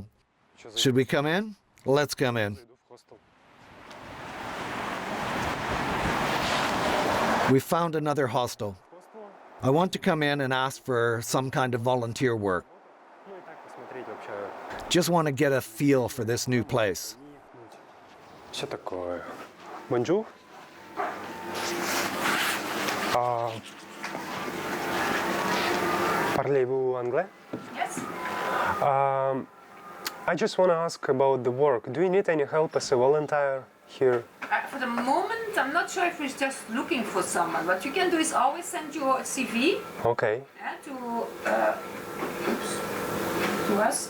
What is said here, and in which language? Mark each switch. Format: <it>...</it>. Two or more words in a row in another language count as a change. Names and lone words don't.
<en>Should we come in? Let's come in. We found another hostel. I want to come in and ask for some kind of volunteer work. Just want to get a feel for this new place.</en> <ru>Что такое?</ru> <fr>Bonjour. Parlez-vous anglais?</fr> <en>Yes. I just want to ask about the work. Do you need any help as a volunteer here? For the moment, I'm not sure if we're just looking for someone. What you can do is always send your CV Okay. to us.</en>